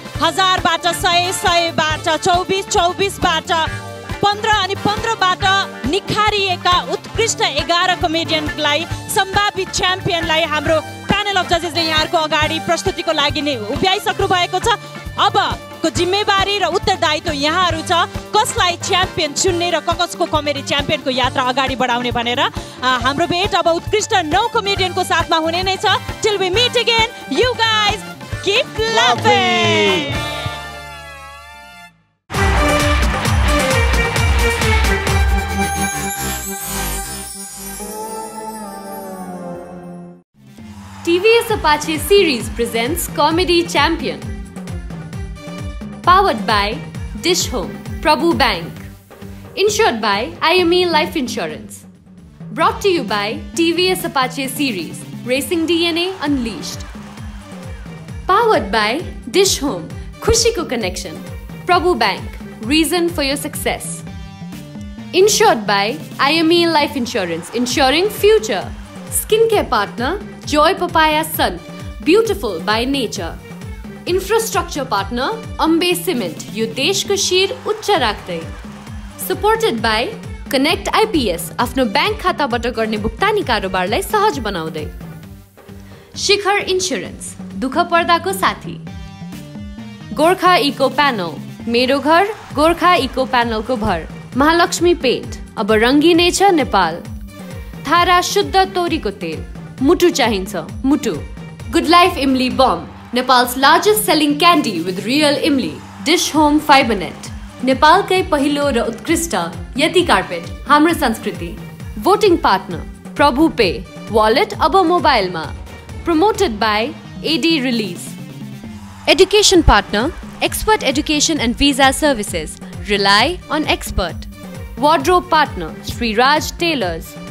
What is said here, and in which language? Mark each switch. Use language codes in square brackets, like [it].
[ne] 1000बाट 100, 100बाट 24, 24बाट 15 अनि 15बाट निखारिएका उत्कृष्ट 11 कमेडियनलाई, सम्भावित च्याम्पियनलाई हाम्रो प्यानल अफ जजेसले यहाँहरूको अगाडि प्रस्तुतिको लागि नै उभ्याइसक्नु भएको छ। अबको जिम्मेवारी र उत्तरदायित्व यहाँहरू छ कसलाई च्याम्पियन चुन्ने र कसको कमेडी च्याम्पियनको यात्रा अगाडि बढाउने भनेर। हाम्रो भेट अब उत्कृष्ट 9 कमेडियनको साथमा हुने नै छ। [en] Till we meet again, you guys keep लाफिङ। TVS Apache series presents Comedy Champion. Powered by Dish Home, Prabhu Bank. Insured by IME Life Insurance. Brought to you by TVS Apache series, Racing DNA Unleashed. Powered by Dish Home, Khushi Ko Connection. Prabhu Bank, reason for your success. Insured by IME Life Insurance, ensuring future. Skincare partner, Joy Papaya Sun, beautiful by nature. [ne] Infrastructure partner, Ambe Cement, यो देशको शिर उच्च राख्दै. Supported by Connect IPS, आफ्नो bank खाताबाट गर्ने भुक्तानी कारोबारलाई सहज बनाउँदै. शिखर इन्स्योरेन्स, दुःख पर्दाको साथी. गोर्खा इको प्यानल, मेरो घर गोर्खा इको प्यानलको भर. महालक्ष्मी पेन्ट, अब रङ्गिने छ नेपाल. थारा शुद्ध तोरीको तेल, मुटु चाहिन्छ मुटु. [en] Good Life Imli Bomb, Nepal's largest selling candy with real Imli. [ne] Dish Home Fibernet, नेपालकै पहिलो र उत्कृष्ट यति कार्पेट, हाम्रो संस्कृति. [en] Voting partner, Prabhu Pay, wallet [ne] अब मोबाइलमा. [en] Promoted by AD Release. Education partner, Expert Education and Visa Services. Rely on expert. Wardrobe partner, Sri Raj Tailors.